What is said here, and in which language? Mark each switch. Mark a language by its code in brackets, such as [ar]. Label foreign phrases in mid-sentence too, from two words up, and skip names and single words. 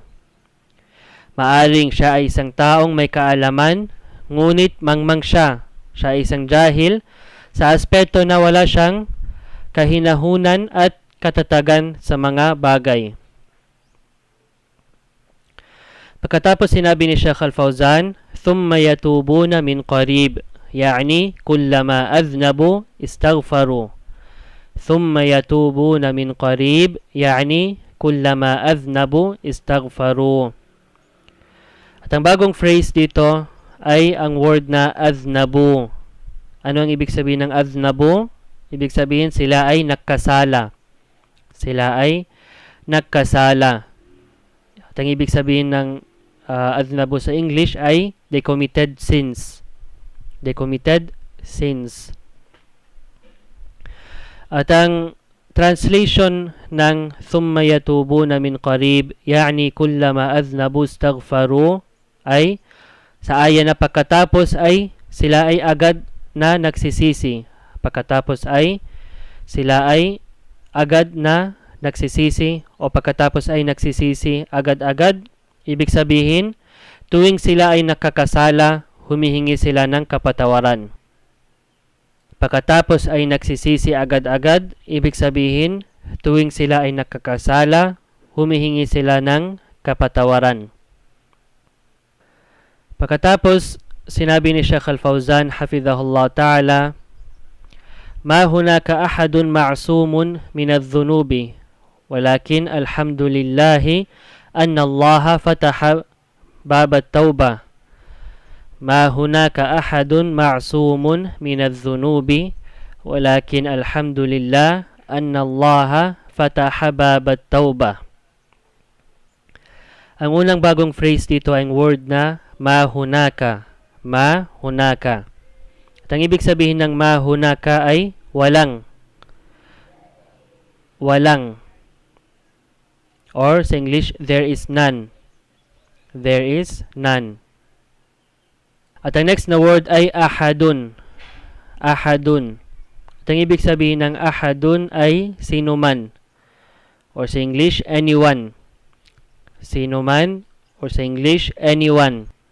[tl] Maaring siya ay isang taong may kaalaman, ngunit mangmang siya. Siya ay isang jahil sa aspeto na wala siyang kahinahunan at katatagan sa mga bagay. Pagkatapos sinabi ni [ar] Sheikh Al-Fawzan, ثُمَّ يَتُوبُونَ مِنْ قَرِيبٍ يعني كلما أذنبوا استغفروا. ثُمَّ يَتُوبُونَ مِنْ قَرِيبٍ يعني كلما أذنبوا استغفروا. [tl] At ang bagong phrase dito ay ang word na aznabu. Ano ang ibig sabihin ng aznabu? Ibig sabihin sila ay nagkasala. Sila ay nagkasala. At ang ibig sabihin ng aznabu sa English ay [en] they committed sins. They committed sins. [tl] At ang translation ng [ar] ثم يتوبون من قريب يعني كلما أذنبوا استغفروا [tl] ay sa aya na pagkatapos ay sila ay agad na nagsisisi. Pagkatapos ay sila ay agad na nagsisisi o pagkatapos ay nagsisisi agad-agad. Ibig sabihin, tuwing sila ay nakakasala, humihingi sila ng kapatawaran. Pagkatapos ay nagsisisi agad-agad, ibig sabihin, tuwing sila ay nakakasala, humihingi sila ng kapatawaran. Pagkatapos, sinabi ni [ar] Sheikh Al-Fawzan, حفظه الله تعالى, ما هناك أحد معصوم من الذنوب ولكن الحمد لله أن الله فتح باب التوبة ما هناك أحد معصوم من الذنوب ولكن الحمد لله أن الله فتح باب التوبة. [tl] Ang unang bagong phrase dito ay ang word na [ar] ما هناك. ما هناك. [tl] At ang ibig sabihin ng [ar] ما هناك [tl] ay walang. [en] Walang. Or sa English, there is none. There is none. [tl] At ang next na word ay ahadun. Ahadun. At ang ibig sabihin ng ahadun ay sino man. Or sa English, anyone. Sino man. [en] Or sa English, anyone.